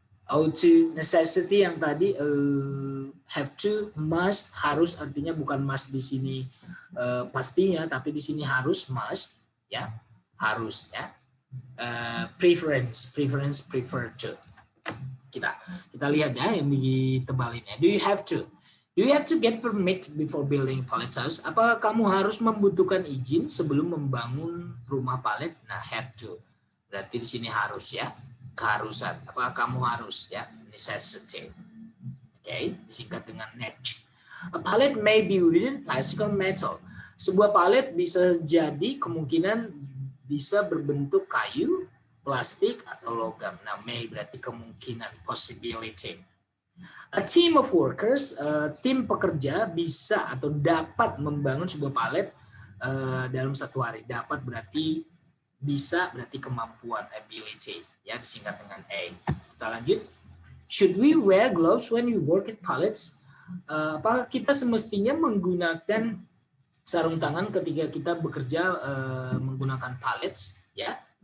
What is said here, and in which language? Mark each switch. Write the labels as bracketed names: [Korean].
[Indonesian] Ought to, necessity yang tadi have to, must, harus, artinya bukan must di sini pastinya, tapi di sini harus, must, ya, harus, ya. [English] Preference, prefer to. [Indonesian] Kita lihat ya yang ditebalinnya. [English] Do you have to get permit before building pallet house? [Indonesian] Apakah kamu harus membutuhkan izin sebelum membangun rumah palet? Nah, have to. Berarti di sini harus ya, keharusan. Apakah kamu harus ya? Necessity. Oke, singkat dengan nec. [English] A pallet may be wooden, plastic, or metal. [Indonesian] Sebuah palet bisa jadi kemungkinan bisa berbentuk kayu, plastik, atau logam. Nah, may berarti kemungkinan, possibility. [English] A team of workers, [Indonesian] tim pekerja bisa atau dapat membangun sebuah palet dalam 1 hari. Dapat berarti bisa, berarti kemampuan, ability, ya disingkat dengan A. Kita lanjut. [English] Should we wear gloves when we work at pallets? [Indonesian] Apakah kita semestinya menggunakan sarung tangan ketika kita bekerja menggunakan pallets, ya?